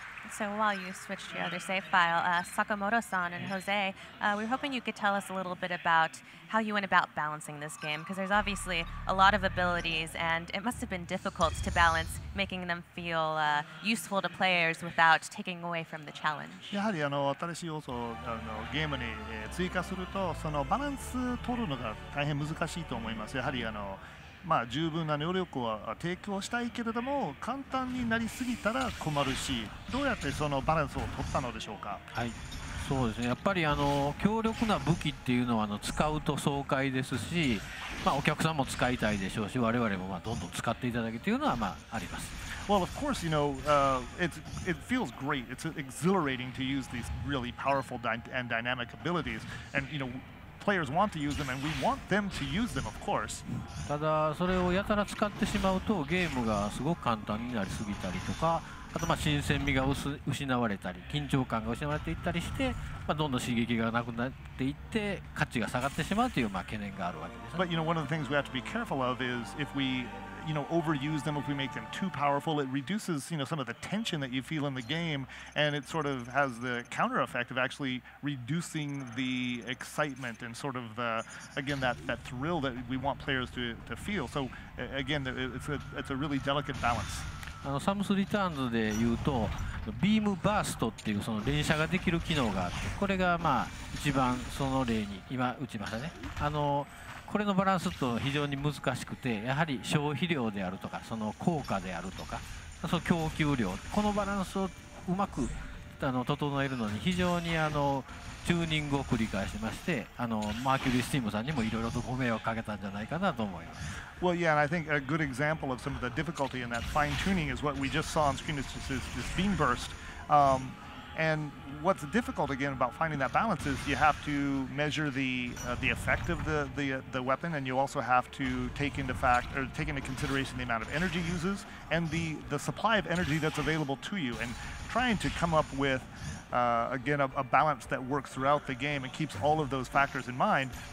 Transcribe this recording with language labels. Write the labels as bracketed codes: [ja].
[en] So while you switch to your other save file, Sakamoto-san and Jose, we were hoping you could tell us a little bit about how you went about balancing this game, because there's obviously a lot of abilities, and it must have been difficult to balance making them feel useful to players without taking away from the challenge. [ja] やはり新しい要素をゲームに追加するとそのバランス取るのが大変難しいと思います。やはりまあ、十分な能力を提供したいけれども簡単になりすぎたら困るし、どうやってそのバランスを取ったのでしょうか。はい、そうですね。やっぱり強力な武器っていうのは使うと爽快ですし、まあ、お客さんも使いたいでしょうし、我々もまあどんどん使っていただけというのはまああります。 [en] Well, of course, you know, it feels great. It's exhilarating to use these really powerful and dynamic abilities, and you know. Players want to use them, and we want them to use them, of course. [ja] ただそれをやたら使ってしまうとゲームがすごく簡単になりすぎたりとか、あとまあ新鮮味が失われたり緊張感が失われていったりして、まあ、どんどん刺激がなくなっていって価値が下がってしまうというまあ懸念があるわけです、ね。 [en] But you know, one of the things we have to be careful of is if we overuse them, if we make them too powerful, it reduces, some of the tension that you feel in the game, and it sort of has the counter effect of actually reducing the excitement and sort of, again, that thrill that we want players to feel. So, again, it's a really delicate balance. [ja] サムスリターンズでいうとビームバーストっていうその連射ができる機能があって、これがまあ一番その例に今打ちましたね。これのバランスと非常に難しくて、やはり消費量であるとかその効果であるとかその供給量、このバランスをうまく整えるのに非常にチューニングを繰り返しまして、マーキュリースティームさんにもいろいろとご迷惑をかけたんじゃないかなと思います。 [en] Well, yeah, and I think a good example of some of the difficulty in that fine tuning is what we just saw on screen. This beam burst. And what's difficult again about finding that balance is you have to measure the effect of the weapon, and you also have to take into consideration the amount of energy uses and the supply of energy that's available to you, and trying to come up with again a balance that works throughout the game and keeps all of those factors in mind.